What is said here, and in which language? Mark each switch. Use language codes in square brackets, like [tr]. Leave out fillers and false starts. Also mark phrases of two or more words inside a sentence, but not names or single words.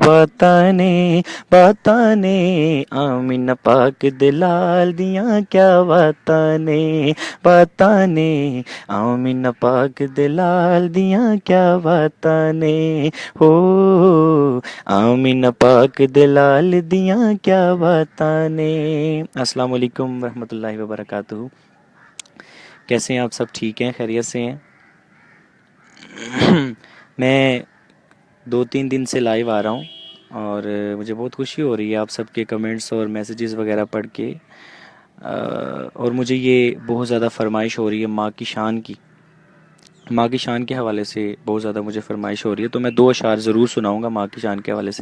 [pa] باتاں نے آمنہ پاک دے لال دیاں کیا باتاں نے آمنہ پاک دے لال دیاں کیا باتاں نے، ہو آمنہ پاک دے لال دیاں کیا باتاں نے. [ar] السلام عليكم ورحمة الله وبركاته. [ur] کیسے ہیں آپ سب؟ ٹھیک ہیں، خیریت سے ہیں? میں 2-3 دن سے لائیو آ رہا ہوں اور مجھے بہت خوشی ہو رہی ہے آپ سب کے کمنٹس اور میسجز وغیرہ پڑھ کے، اور مجھے یہ بہت زیادہ فرمائش ہو رہی ہے ماں کی شان کے حوالے سے بہت زیادہ مجھے فرمائش ہو رہی ہے، تو میں 2 اشعار ضرور سناؤں گا ماں کی شان کے حوالے سے.